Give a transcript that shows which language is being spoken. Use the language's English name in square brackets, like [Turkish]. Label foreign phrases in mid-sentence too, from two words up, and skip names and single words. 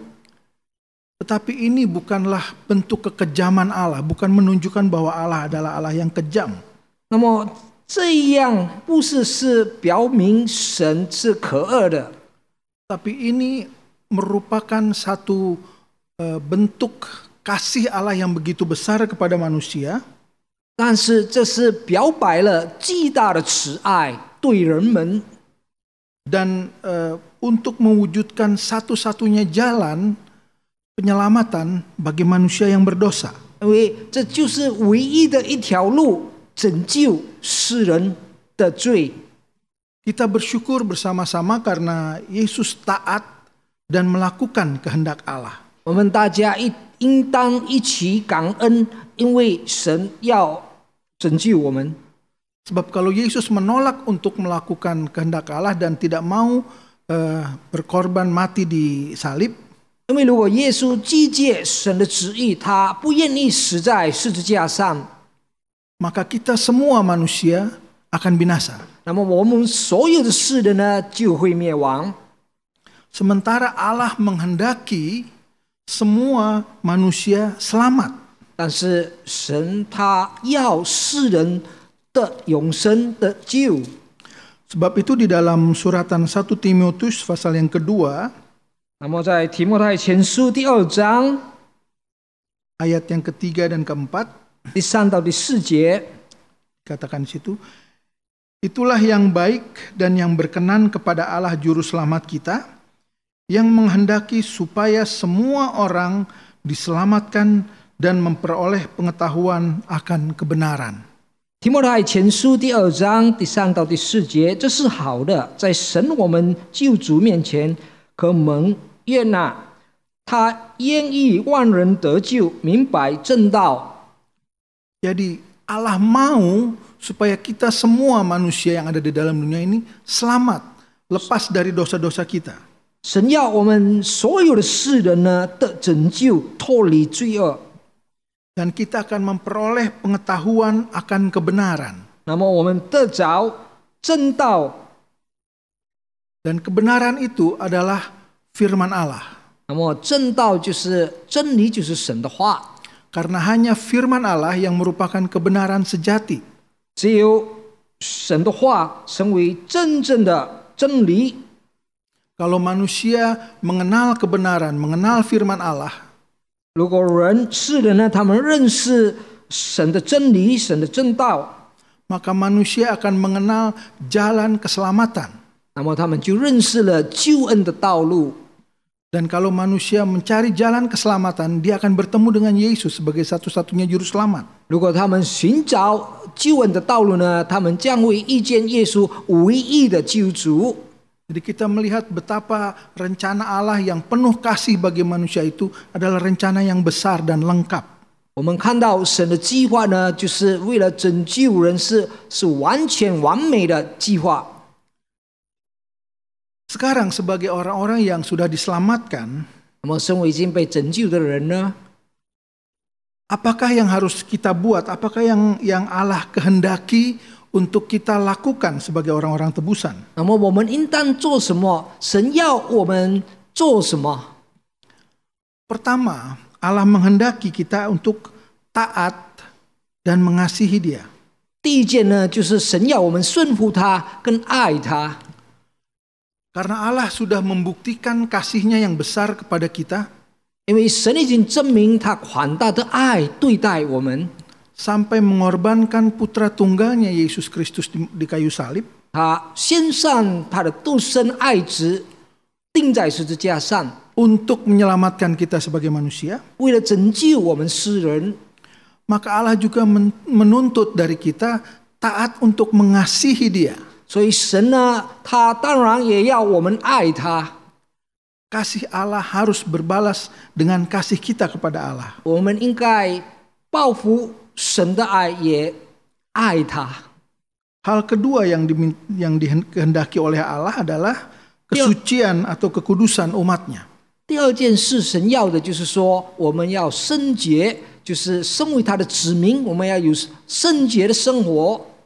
[Indonesian] Tetapi ini bukanlah bentuk kekejaman Allah, bukan menunjukkan bahwa Allah adalah Allah yang kejam. [Chinese] 那么这样不是表明神是可恶的， [Indonesian] Tapi ini merupakan satu bentuk kasih Allah yang begitu besar kepada manusia, [Chinese] 但是这是表白了巨大的慈爱对人们， [Indonesian] dan untuk mewujudkan satu-satunya jalan penyelamatan bagi manusia yang berdosa. [Chinese] 因为这就是唯一的一条路，拯救世人的罪。 [Indonesian] Kita bersyukur bersama-sama karena Yesus taat dan melakukan kehendak Allah. [Chinese] 我们大家应当一起感恩，因为神要拯救我们。 [Indonesian] Sebab kalau Yesus menolak untuk melakukan kehendak Allah dan tidak mau berkorban mati di salib, [Chinese] 因为如果耶稣拒绝神的旨意，他不愿意死在十字架上， [Indonesian] maka kita semua manusia akan binasa. [Chinese] 那么我们所有的世人呢就会灭亡。 [Indonesian] Sementara Allah menghendaki semua manusia selamat. [Chinese] 但是神他要世人的永生的救。 [Indonesian] Sebab itu di dalam suratan 1 Timotius pasal yang kedua, [Chinese] 那么在提摩太前书第2章 [Indonesian] ayat yang ketiga dan keempat, [Chinese] 第3到第4节， [Indonesian] katakan di situ, itulah yang baik dan yang berkenan kepada Allah Juru Selamat kita, yang menghendaki supaya semua orang diselamatkan dan memperoleh pengetahuan akan kebenaran. [Chinese] 提摩太前书第2章第3到第4节，这是好的，在神我们救主面前可蒙悦纳。他愿意万人得救，明白正道。 [Indonesian] Jadi Allah mau supaya kita semua manusia yang ada di dalam dunia ini selamat, lepas dari dosa-dosa kita. [Chinese] 神要我们所有的世人呢得拯救，脱离罪恶。 [Indonesian] Dan kita akan memperoleh pengetahuan akan kebenaran. [Chinese] 那么我们得着正道， [Indonesian] Dan kebenaran itu adalah firman Allah. [Chinese] 那么正道就是真理，就是神的话。 [Indonesian] Karena hanya firman Allah yang merupakan kebenaran sejati. [Chinese] 只有神的话成为真正的真理。 [Indonesian] Kalau manusia mengenal kebenaran, mengenal firman Allah, [Chinese] 如果世人呢，他们认识神的真理、神的正道， [Indonesian] maka manusia akan mengenal jalan keselamatan. [Chinese] 那么他们就认识了救恩的道路。 [Indonesian] Dan kalau manusia mencari jalan keselamatan, dia akan bertemu dengan Yesus sebagai satu-satunya juru selamat. [Chinese] 如果他们寻找救恩的道路呢，他们将会遇见耶稣唯一的救主。 [Indonesian] Jadi kita melihat betapa rencana Allah yang penuh kasih bagi manusia itu adalah rencana yang besar dan lengkap. [Chinese] 我们看到神的计划呢，就是为了拯救人，是完全完美的计划。 [Indonesian] Sekarang sebagai orang-orang yang sudah diselamatkan, [Chinese] 那么身为已经被拯救的人呢， [Indonesian] apakah yang harus kita buat? Apakah yang Allah kehendaki untuk kita lakukan sebagai orang-orang tebusan? [Chinese] 那么我们应当做什么？神要我们做什么？ [Indonesian] Pertama, Allah menghendaki kita untuk taat dan mengasihi Dia. [Chinese] 第一件呢，就是神要我们顺服他，跟爱他。 [Indonesian] Karena Allah sudah membuktikan kasih-Nya yang besar kepada kita, [Chinese] 因为神已经证明他宽大的爱对待我们， [Indonesian] sampai mengorbankan putra tunggalnya Yesus Kristus di kayu salib, [Chinese] 他献上他的独生爱子，钉在十字架上， [Indonesian] untuk menyelamatkan kita sebagai manusia. [Chinese] 为了拯救我们世人。 [Indonesian] Maka Allah juga menuntut dari kita taat untuk mengasihi Dia. [Chinese] 所以神呢，他当然也要我们爱他。 [Indonesian] Kasih Allah harus berbalas dengan kasih kita kepada Allah. [Chinese] 我们应该报复神的爱，也爱他。 [Indonesian] Hal kedua yang dikehendaki oleh Allah adalah kesucian atau kekudusan umatnya. [Chinese] 第二件事，神要的就是说，我们要圣洁，就是身为他的子民，我们要有圣洁的生活。